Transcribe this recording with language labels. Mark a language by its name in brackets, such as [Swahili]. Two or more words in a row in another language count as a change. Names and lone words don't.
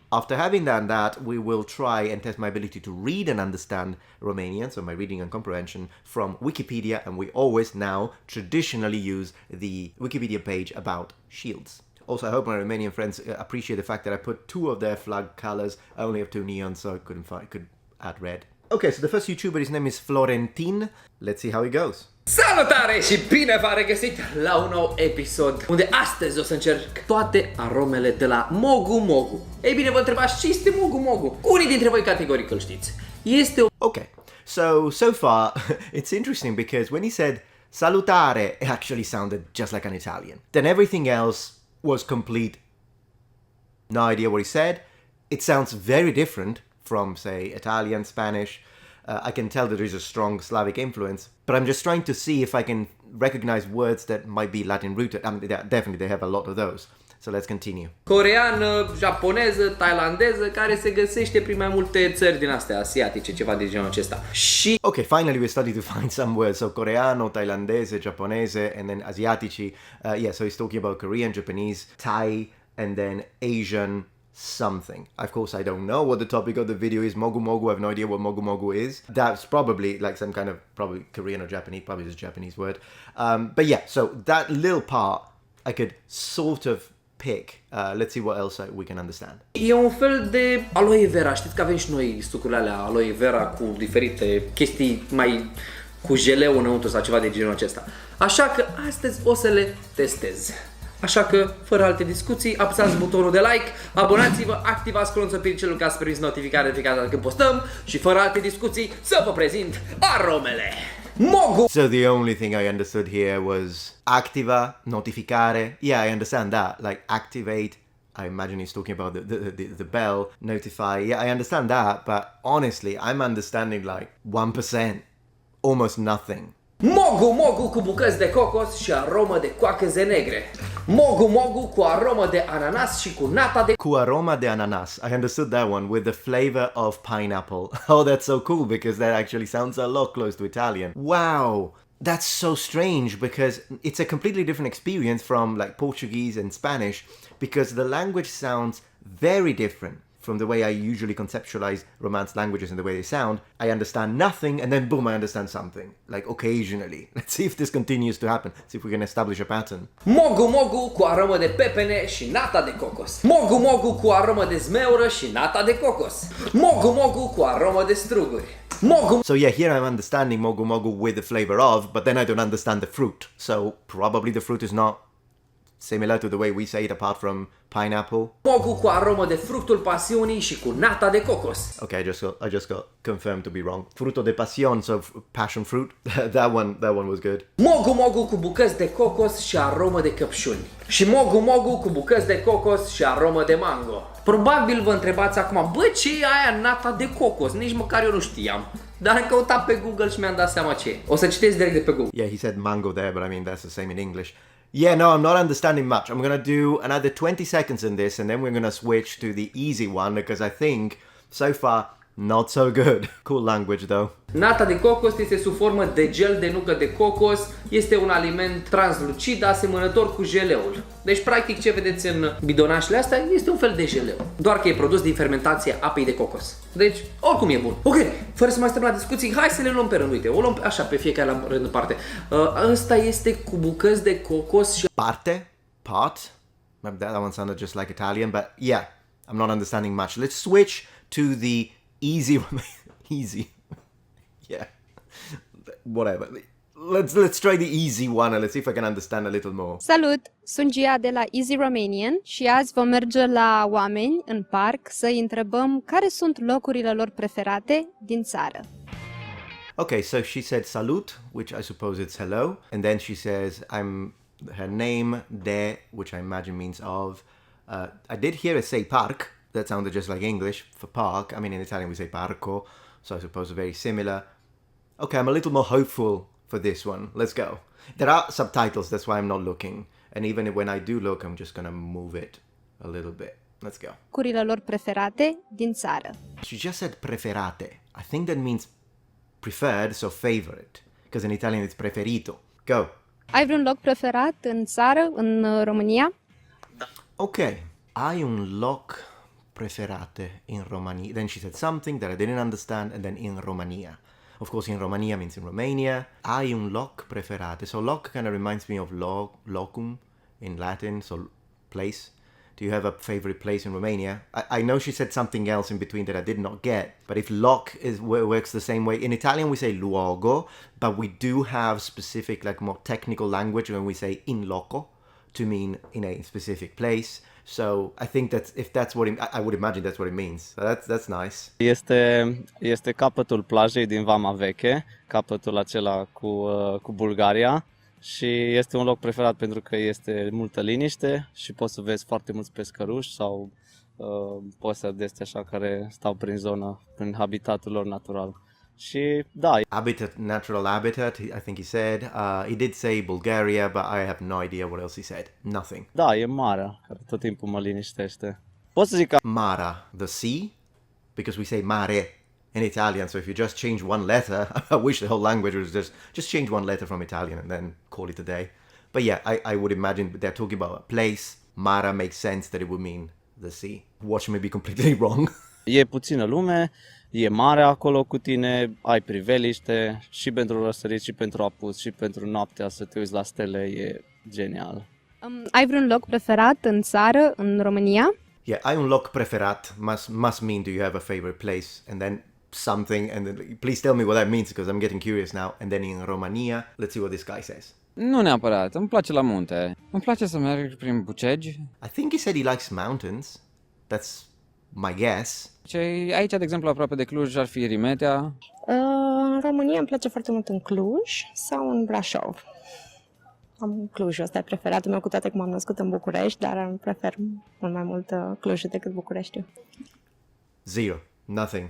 [English] After having done that, we will try and test my ability to read and understand Romanian, so my reading and comprehension, from Wikipedia, and we always now traditionally use the Wikipedia page about shields. Also, I hope my Romanian friends appreciate the fact that I put 2 of their flag colors. I only have 2 neons, so I could add red. Okay, so the first YouTuber, his name is Florentin. Let's see how it goes. [Romanian] Salutare și bine v-am regăsit la un nou episod unde astăzi o să încerc toate aromele de la Mogu Mogu. Ei bine, vă întrebați ce este Mogu Mogu? Unii dintre voi categoric îl știți. Este o... [English] Okay, so far, it's interesting because when he said salutare, it actually sounded just like an Italian. Then everything else was complete, no idea what he said. It sounds very different from, say, Italian, Spanish. I can tell that there is a strong Slavic influence, but I'm just trying to see if I can recognize words that might be Latin rooted. I mean, definitely they have a lot of those. So let's continue. [Romanian] Coreană, japoneză, tailandeză, care se găsește prin mai multe țări din astea asiatice, ceva de genul acesta. Și [English] Okay, finally we're starting to find some words. So [Italian] coreano, thailandese, japonese, [English] and then asiatici. Yeah, so he's talking about Korean, Japanese, Thai, and then Asian something. Of course, I don't know what the topic of the video is. Mogu Mogu, I have no idea what Mogu Mogu is. That's probably like some kind of probably Korean or Japanese, probably just a Japanese word. But yeah, so that little part I could sort of pick. Let's see what else we can understand. [Romanian] e un fel de aloe vera. Știți că avem și noi sucurile alea aloe vera cu diferite chestii mai cu jeleu înăuntru sau ceva de genul acesta. Așa că astăzi o să le testez. Așa că, fără alte discuții, apăsați butonul de like, abonați-vă, activați clopoțelul ca să primiți notificare de fiecare dată când postăm și fără alte discuții să vă prezint aromele. Mogu! [English] So the only thing I understood here was [Romanian] activa, notificare. [English] Yeah, I understand that. Like activate. I imagine he's talking about the bell, notify. Yeah, I understand that, but honestly, I'm understanding like 1%, almost nothing. [Romanian] Mogu Mogu cu bucăți de cocos și aromă de coacăze negre. Mogu Mogu cu aromă de ananas și cu nata de... Cu aroma de ananas. [English] I understood that one, with the flavor of pineapple. Oh, that's so cool because that actually sounds a lot close to Italian. Wow! That's so strange because it's a completely different experience from like Portuguese and Spanish because the language sounds very different from the way I usually conceptualize Romance languages and the way they sound. I understand nothing and then boom, I understand something. Like occasionally. Let's see if this continues to happen. See if we can establish a pattern. [Romanian] Mogu Mogu cu aromă de pepene și nata de cocos. Mogu Mogu cu aromă de zmeură și nata de cocos. Mogu Mogu cu aromă de struguri. Mogu. [English] So yeah, here I'm understanding Mogu Mogu with the flavor of, but then I don't understand the fruit. So probably the fruit is not similar to the way we say it apart from pineapple. [Romanian] Mogu cu aromă de fructul pasiunii și cu nata de cocos. [English] Okay, I just got confirmed to be wrong. [Spanish] Fruto de pasión, [English] so passion fruit. that one was good. [Romanian] Mogu Mogu cu bucăți de cocos și aromă de căpșuni. Și Mogu Mogu cu bucăți de cocos și aromă de mango. Probabil vă întrebați acum, bă, ce e aia nata de cocos? Nici măcar eu nu știam. Dar am căutat pe Google și mi-am dat seama ce e. O să citesc direct de pe Google. [English] Yeah, he said mango there, but I mean that's the same in English. Yeah, no, I'm not understanding much. I'm going to do another 20 seconds in this and then we're going to switch to the easy one because I think so far Not so good. Cool language though. [Romanian] Nata de cocos este sub formă de gel de nucă de cocos, este un aliment translucid asemănător cu jeleul. Deci practic ce vedeți în bidonașele astea este un fel de jeleu, doar că e produs din fermentația apei de cocos. Deci oricum e bun. Ok, fără să mai stăm la discuții, hai să le luăm pe rând. Uite, o luăm așa pe fiecare la rând în parte. Ăsta este cu bucăți de cocos și... [English] Parte? Part? That one sounded just like Italian, but yeah, I'm not understanding much. Let's switch to the easy easy. Yeah. Whatever. Let's try the easy one and let's see if I can understand a little more. [Romanian] Salut! Sunt Gia de la Easy Romanian și azi vom merge la oameni în parc să-i întrebăm care sunt locurile lor preferate din țară. [English] Okay, so she said salut, which I suppose it's hello, and then she says her name de, which I imagine means of. I did hear her say park. That sounded just like English for park. I mean, in Italian we say parco, so I suppose very similar. Okay, I'm a little more hopeful for this one. Let's go. There are subtitles, that's why I'm not looking. And even when I do look, I'm just gonna move it a little bit. Let's go. [Romanian] Locurile lor preferate din țară. [English] She just said preferate. I think that means preferred, so favorite. Because in Italian it's preferito. Go. [Romanian] Ai vreun loc preferat în țară, în România? Okay. Ai un loc preferate in Romania. [English] Then she said something that I didn't understand, and then in Romania. Of course, in Romania means in Romania. [Romanian] Ai un loc preferate. [English] So loc kind of reminds me of locum in Latin, so place. Do you have a favorite place in Romania? I know she said something else in between that I did not get, but if loc works the same way, in Italian we say luogo, but we do have specific, like more technical language when we say [Italian] in loco [English] to mean in a specific place. So I think that if that's what I would imagine that's what it means. So that's nice. [Romanian] Este capătul plajei din Vama Veche, capătul acela cu Bulgaria, și este un loc preferat pentru că este multă liniște și poți să vezi foarte mulți pescăruși sau păsări de astea așa care stau prin zonă, prin habitatul lor natural. Și da. [English] Natural habitat, I think he said. He did say Bulgaria, but I have no idea what else he said. Nothing. [Romanian] Da, e marea, care tot timpul mă liniștește. Pot să zic că... [English] Mara, the sea, because we say mare in Italian, so if you just change one letter, I wish the whole language was just change one letter from Italian and then call it a day. But yeah, I would imagine they're talking about a place. Mara makes sense that it would mean the sea. Watch me be completely wrong. [Romanian] E puțină lume, e mare acolo cu tine, ai priveliște și pentru răsărit și pentru apus și pentru noaptea să te uiți la stele, e genial. Ai vreun loc preferat în țară, în România? [English] Yeah, [Romanian] ai un loc preferat [English] must mean do you have a favorite place, and then something, and then please tell me what that means because I'm getting curious now. And then in Romania, let's see what this guy says. [Romanian] Nu neapărat, îmi place la munte. Îmi place să merg prin Bucegi. [English] I think he said he likes mountains. That's my guess. [Romanian] Aici, de exemplu, aproape de Cluj, ar fi Rimetea. În România îmi place foarte mult în Cluj sau în Brașov. Am Clujul, ăsta e preferatul meu, cu toate că m-am născut în București, dar prefer mult mai mult Clujul decât Bucureștiul. [English] Zero. Nothing.